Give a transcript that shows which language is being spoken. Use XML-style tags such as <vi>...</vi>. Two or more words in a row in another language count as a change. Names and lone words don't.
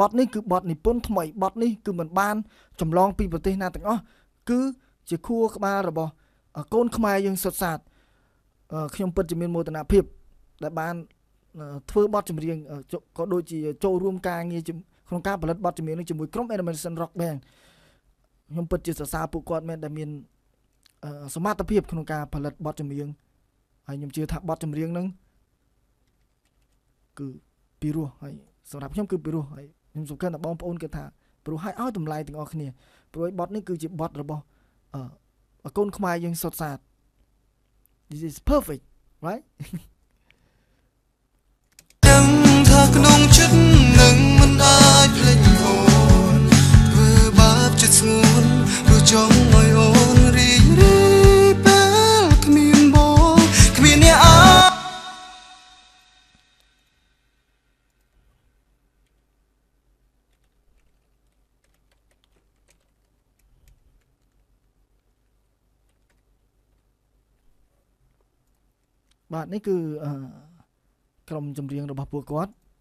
<km>ទនេះគឺបទនិពន្ធថ្មីបទនេះគឺមិនបានចម្លងពីប្រទេសណាទាំងអស់គឺជាខួរក្បាលរបស់កូនខ្មែរយើងសុទ្ធសាធខ្ញុំពិតជាមានមោទនភាពដែលបានធ្វើបទចម្រៀងក៏ដូចជាចូលរួមការងារក្នុងការផលិតបទចម្រៀងនេះជាមួយក្រុម Animation Rock Band ខ្ញុំពិតជាសរសើរពួកគាត់មែនដែលមានសមត្ថភាពក្នុងការផលិតបទចម្រៀងហើយខ្ញុំជឿថាបទចម្រៀងហ្នឹង គឺពីរោះហើយសម្រាប់ខ្ញុំគឺពីរោះហើយខ្ញុំសង្ឃឹមថាបងប្អូនគេថាព្រោះឲ្យតម្លៃទាំងអស់គ្នាព្រោះបទនេះគឺជាបទរបស់កូនខ្មែរយើងសុទ្ធសាធ</km> <en>This is perfect right</en> <km>ទាំងថាក្នុងចិត្តនឹងមិនអាចភ្លេចអូនធ្វើបាបចិត្តស្ងួនព្រោះចង់ឲ្យអូនរីករាយពេលគ្មានបងគ្មានអ្នក បាទនេះគឺក្រុមចម្រៀងរបស់ពួកគាត់</km>